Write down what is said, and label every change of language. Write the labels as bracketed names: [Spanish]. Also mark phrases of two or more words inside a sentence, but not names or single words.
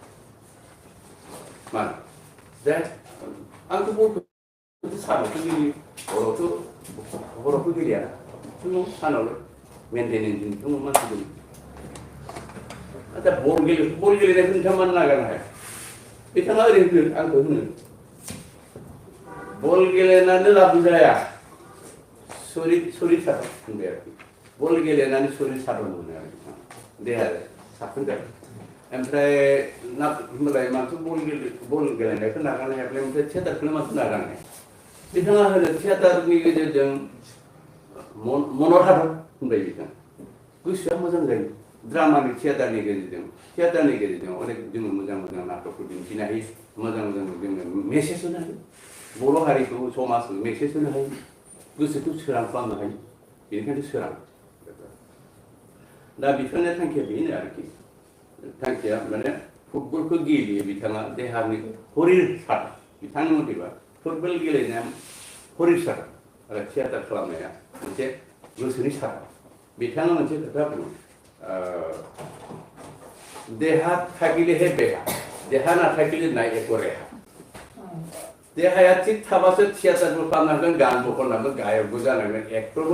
[Bodo] मानो जाया आंथ' बलखौ सानावथ' गेलेयो हरावथ' गेलेया सानावल' मेन्टेनेन्सजोंथ' मानसि गेलेयो आच्छा बल गेलेनायखौ नोंथाङा मानो नागारनो हाया बिथाङा ओरैनो होनो आंखौ होनो बल गेलेनानै लाब जाया शरीर साधन होनबाय आरोखि बल गेलेनानै शरीर साधन मोनो आरो देहा साखोन जायो ओमफ्राय होमबालाय माथो बल गेलेनायखौ नागारनो हायाब्लाय ओमफ्राय थियाटारखौनो माथो नागारनो हाया बिथाङा होनो थियाटारनि गेजेरजों मन'हादन होनबाय बिथाङा गोसोआ मोजां जायो ड्रामानि थियाटारनि गेजेरजों अनेक जोङो मोजां नाटकखौ दिन्थिनो हायो मोजां जोङो मेसेज होनो हायो बर' हारिखौ समाजखौ मेसेज होनो हायो गोसोखौ सोरां खालामनो हायो बेनिखायनो सोरां दा बिथांनि थांखिया बेनो आरोखि थांखिया माने फुटबलखौ गेलेयो बिथाङा देहानि शरीर साधन बिथांनि मथेबा फुटबल गेलेनाया शरीर साधन आरो थियाटार खालामनाया मोनसे गोसोनि साखा बिथाङा मोनसे खोथा बुङो देहा थागिलेहे बेहा देहा ना थागिले नाय एक रेहा देहाया थिग थाबासो थियाटारबो खालामनांगोन गानबो खननांगोन गायकबो जानांगोन एक्टरबो